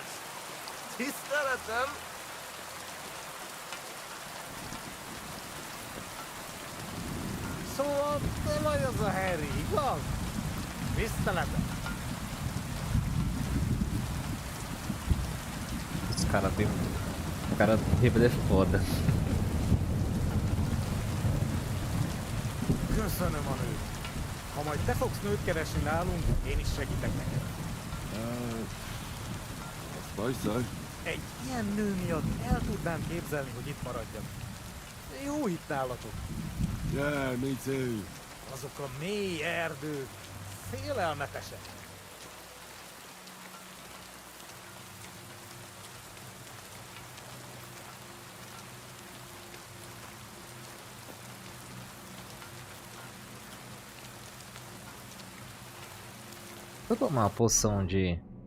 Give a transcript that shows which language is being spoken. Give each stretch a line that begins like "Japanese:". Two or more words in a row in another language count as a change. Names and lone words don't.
Hungarian: Tiszteletem. Szóval te vagy az a Harry, igaz? Tiszteletem.
Portuguese: Esse cara tem... O cara bêbado é foda.
Hungarian: Köszönöm a nőt. Ha majd te fogsz nőt keresni nálunk, én is segítek neked.
English: I suppose so.
Hungarian: Egy ilyen nő miatt el tudnám képzelni, hogy itt maradjak. Jó itt nálatok.
English: Yeah, me too.
Hungarian: Azok a mély erdők, félelmetesek.
Portuguese: Vou tomar uma poção de...